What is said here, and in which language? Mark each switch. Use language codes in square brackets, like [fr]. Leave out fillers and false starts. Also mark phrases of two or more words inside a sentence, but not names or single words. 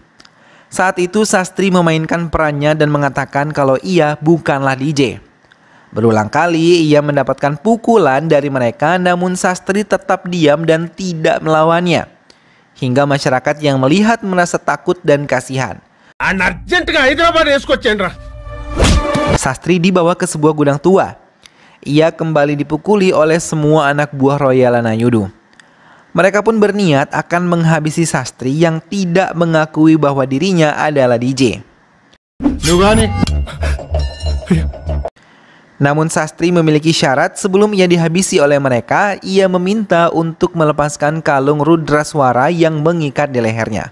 [id] Saat itu Sastri memainkan perannya dan mengatakan kalau ia bukanlah DJ. Berulang kali ia mendapatkan pukulan dari mereka, namun Sastri tetap diam dan tidak melawannya. Hingga masyarakat yang melihat merasa takut dan kasihan. [te] అర్జెంటుగా హైదరాబాద్ వేసుకొచ్చాను రా. [id] Sastri dibawa ke sebuah gudang tua. Ia kembali dipukuli oleh semua anak buah Royala Nayudu. Mereka pun berniat akan menghabisi Sastri yang tidak mengakui bahwa dirinya adalah DJ. Namun Sastri memiliki syarat sebelum ia dihabisi oleh mereka, ia meminta untuk melepaskan kalung Rudraswara yang mengikat di lehernya.